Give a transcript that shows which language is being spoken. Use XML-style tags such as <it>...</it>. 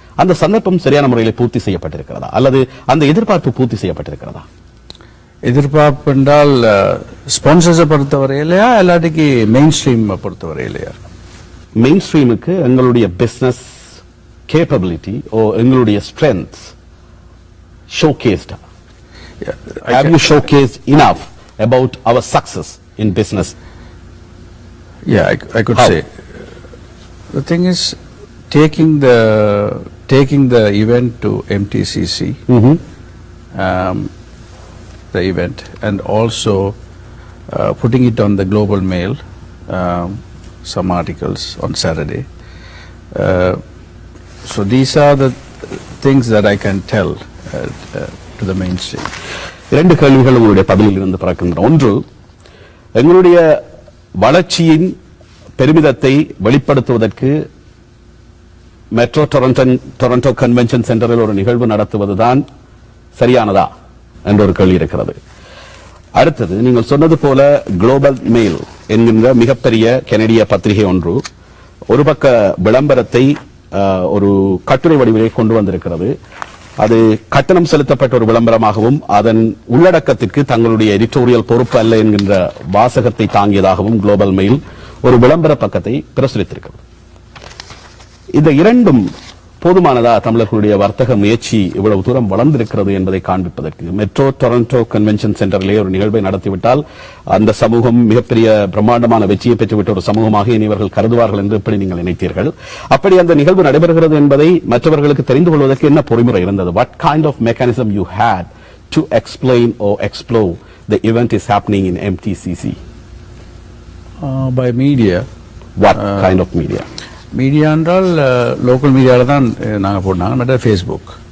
<ta>அந்த சந்தர்ப்பம் சரியான முறையில் பூர்த்தி செய்யப்பட்டிருக்கிறதா அல்லது அந்த எதிர்பார்ப்பு பூர்த்தி செய்யப்பட்டிருக்கிறதா? எதிர்பார்ப்பு என்றால் ஸ்பான்சர்ஸை பொறுத்தவரையிலையா இல்லாட்டிக்கு மெயின் ஸ்ட்ரீம் பொறுத்தவரையிலையா?</ta> <en>Main ஸ்ட்ரீமுக்கு எங்களுடைய business capability ஓ எங்களுடைய strength showcased. Have you showcased enough about our success in business? Yeah, I could How? say. The thing is, taking the event to MTCC, the event, and also putting it on the Global Mail, some articles on Saturday. So these are the things that I can tell to the mainstream.</en> <ta>இரண்டு கேள்விகள் உங்களுடைய பதிலில் இருந்து பிறக்கின்றன. ஒன்று, எங்களுடைய வளர்ச்சியின் பெருமிதத்தை வெளிப்படுத்துவதற்கு metro Toronto convention சென்டரில் ஒரு நிகழ்வு நடத்துவதுதான் சரியானதா என்ற ஒரு கேள்வி இருக்கிறது. அடுத்தது, நீங்கள் சொன்னது போல குளோபல் மெயில் என்கின்ற மிகப்பெரிய கனடிய பத்திரிகை ஒன்று ஒரு பக்க விளம்பரத்தை ஒரு கட்டுரை வடிவிலே கொண்டு வந்திருக்கிறது. அது கட்டணம் செலுத்தப்பட்ட ஒரு விளம்பரமாகவும் அதன் உள்ளடக்கத்திற்கு தங்களுடைய எடிட்டோரியல் பொறுப்பு அல்ல என்கின்ற வாசகத்தை தாங்கியதாகவும் குளோபல் மெயில் ஒரு விளம்பர பக்கத்தை பிரசுரித்திருக்கிறது. இந்த இரண்டும் போதுமானதா தமிழர்களுடைய வர்த்தக முயற்சி இவ்வளவு தூரம் வளர்ந்திருக்கிறது என்பதை காண்பிப்பதற்கு? மெட்ரோ டொரண்டோ கன்வென்ஷன் சென்டரிலே ஒரு நிகழ்வை நடத்திவிட்டால் அந்த சமூகம் மிகப்பெரிய பிரம்மாண்டமான வெற்றியை பெற்றுவிட்ட ஒரு சமூகமாக இனிவர்கள் கருதுவார்கள் என்று எப்படி நீங்கள் நினைத்தீர்கள்? அப்படி அந்த நிகழ்வு நடைபெறுகிறது என்பதை மற்றவர்களுக்கு தெரிந்து கொள்வதற்கு என்ன பொறிமுறை இருந்தது?</ta> <en>What kind of mechanism you had to explain or explore the event is happening in MTCC? By media. What kind of media?</en> <ta>Media என்றால் லோக்கல் மீடியாவில் தான் நாங்கள் போட்டாங்க, பட் ஃபேஸ்புக்.</ta>